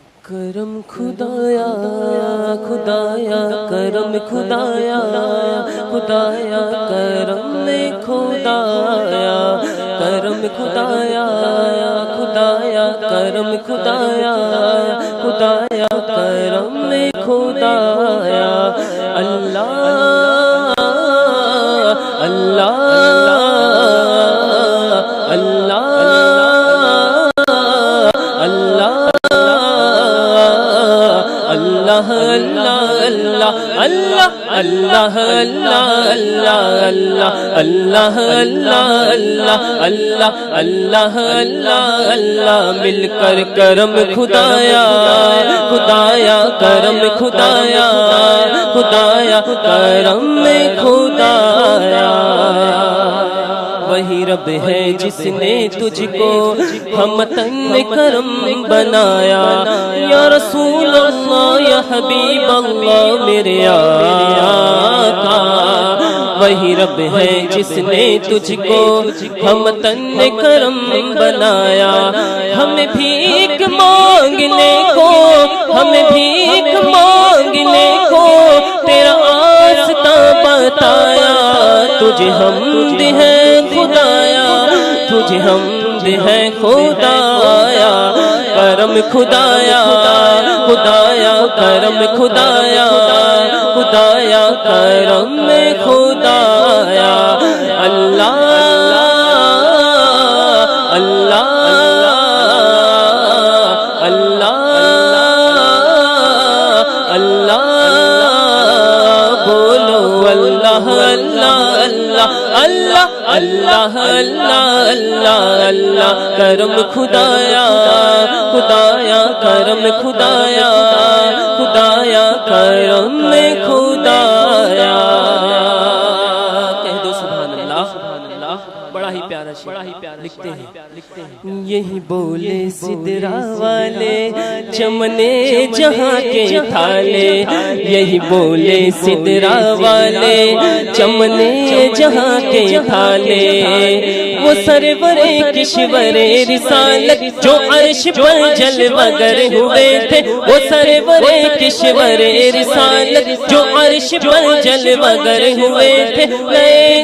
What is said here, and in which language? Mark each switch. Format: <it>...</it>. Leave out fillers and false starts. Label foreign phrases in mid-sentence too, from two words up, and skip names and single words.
<ur>کرم خدایا خدایا کرم خدایا خدایا کرم خدایا کرم خدایا خدایا کرم خدایا خدایا کرم خدایا اللہ اللہ اللہ اللہ اللہ اللہ مل کر کرم خدایا خدایا کرم خدایا خدایا کرم خدایا وہی رب ہے جس نے تجھ کو ہمتن کرم بنایا</ur> <ar>یا رسول اللہ یا حبیب اللہ</ar> <ur>میرے آقا وہی رب ہے جس نے تجھ کو ہمتن کرم بنایا ہمیں بھیک مانگنے کو ہمیں بھیک مانگنے کو تیرا آستہ بتایا تجھے حمد ہے خدایا تجھے حمد ہے خدایا کرم خدایا خدایا کرم خدایا خدایا کرم خدایا اللہ اللہ اللہ اللہ بولو اللہ اللہ اللہ اللہ اللہ اللہ اللہ کرم خدایا خدایا کرم خدایا خدایا کرم خدایا کہہ دو</ur> <ar>سبحان اللہ</ar> <ur>بڑا ہی پیارا شعر لکھتے ہیں یہی بولے سدرا والے چمنے جہاں کے تھالے یہی بولے سدرا والے چمنے جہاں کے تھالے وہ سرور کشور رسالت جو عرش پر جلوہ گر ہوئے تھے وہ سرور کشور رسالت جو عرش پر جلوہ گر ہوئے تھے نئے</ur>